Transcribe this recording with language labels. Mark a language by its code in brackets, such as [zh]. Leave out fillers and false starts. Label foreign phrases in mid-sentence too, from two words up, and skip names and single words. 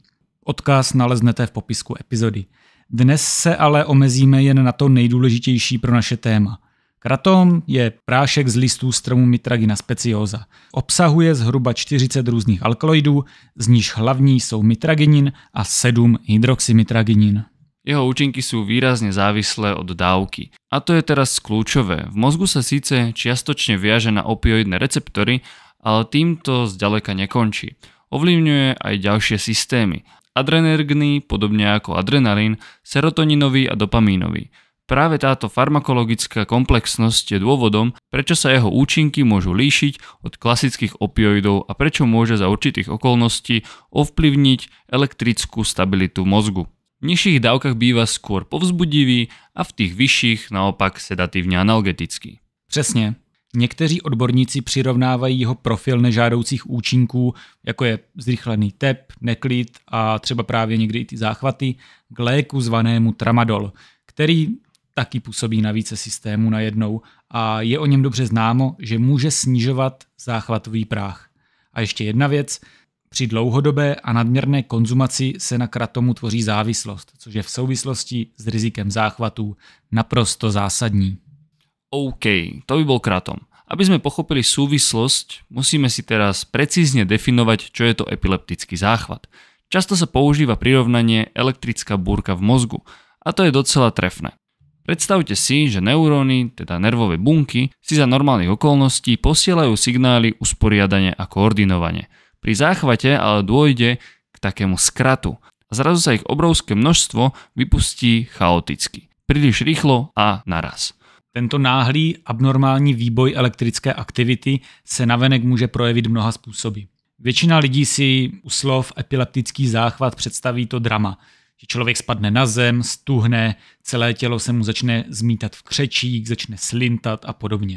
[cs] Odkaz naleznete v popisku epizody. Dnes se ale omezíme jen na to nejdůležitější pro naše téma. Kratom je prášek z listů stromu Mitragina speciosa. Obsahuje zhruba 40 různých alkaloidů, z nichž hlavní jsou mitraginin a 7 hydroxymitraginin. [sk] Jeho účinky sú výrazne závislé od dávky. A to je teraz kľúčové. V mozgu sa síce čiastočne viaže na opioidné receptory, ale týmto zďaleka nekončí. Ovlivňuje aj ďalšie systémy. Adrenergný, podobne ako adrenalín, serotoninový a dopamínový. Práve táto farmakologická komplexnosť je dôvodom, prečo sa jeho účinky môžu líšiť od klasických opioidov a prečo môže za určitých okolností ovplyvniť elektrickú stabilitu mozgu. V nižších dávkach býva skôr povzbudivý a v tých vyšších naopak sedatívne analgetický. [cs] Přesně. Někteří odborníci přirovnávají jeho profil nežádoucích účinků, jako je zrychlený tep, neklid a třeba právě někdy i ty záchvaty, k léku zvanému tramadol, který taky působí na více systémů najednou a je o něm dobře známo, že může snižovat záchvatový práh. A ještě jedna věc, při dlouhodobé a nadměrné konzumaci se na kratomu tvoří závislost, což je v souvislosti s rizikem záchvatů naprosto zásadní. [sk] OK, to by bol kratom. Aby sme pochopili súvislosť, musíme si teraz precízne definovať, čo je to epileptický záchvat. Často sa používa prirovnanie elektrická búrka v mozgu a to je docela trefné. Predstavte si, že neuróny, teda nervové bunky, si za normálnych okolností posielajú signály usporiadane a koordinovane. Pri záchvate ale dôjde k takému skratu a zrazu sa ich obrovské množstvo vypustí chaoticky, príliš rýchlo a naraz. [cs] Tento náhlý abnormální výboj elektrické aktivity se navenek může projevit mnoha způsoby. Většina lidí si u slov epileptický záchvat představí to drama, že člověk spadne na zem, stuhne, celé tělo se mu začne zmítat v křečík, začne slintat a podobně.